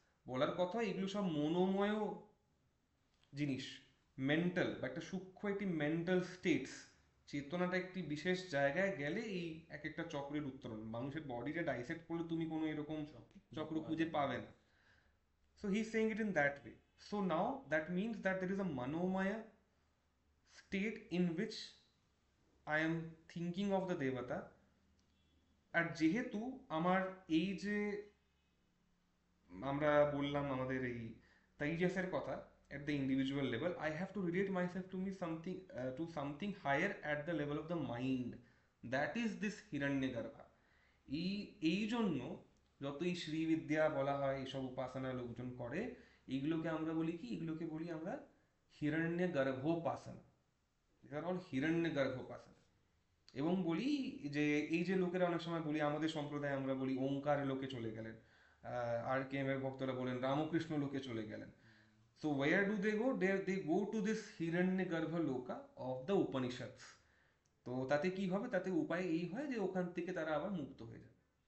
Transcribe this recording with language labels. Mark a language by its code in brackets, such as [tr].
[bn] বলার কথা এগুলো সব মনোময় জিনিস, মেন্টাল বা একটা সূক্ষ্ম একটি মেন্টাল স্টেটস। চেতনাটা একটি বিশেষ জায়গায় গেলে এই এক একটা চক্রের উত্তরণ। মানুষের বডিটা ডাইসেক্ট করলে তুমি কোনো এরকম চক্র খুঁজে পাবে না। [en] So he's saying it in that way. So now that means that there is a manomaya state in which I am thinking of the devata. [bn] আর যেহেতু আমার এই যে আমরা বললাম আমাদের এই তাইজাসের কথা, [en] at the individual level I have to relate myself to me something to something higher at the level of the mind. That is this Hiranyagarbha. [bn] এই এই জন্য যতই শ্রীবিদ্যা বলা হয়, এসব উপাসনা লোকজন করে, এগুলোকে আমরা বলি কি? এগুলোকে বলি আমরা হিরণ্য গর্ভোপাসনা। হিরণ্য গর্ভোপাসনা। এবং বলি যে এই যে লোকেরা অনেক সময় বলি, আমাদের সম্প্রদায়ে আমরা বলি ওঙ্কার লোকে চলে গেলেন, আর কে এম এর ভক্তরা বলেন রামকৃষ্ণ লোকে চলে গেলেন। [en] So where do they go? They go to this Hiranyagarbha Loka of the Upanishads. [bn] তো তাতে কি হবে? তাতে উপায় এই হয় যে ওখান থেকে তারা আবার মুক্ত হয়ে যাবে।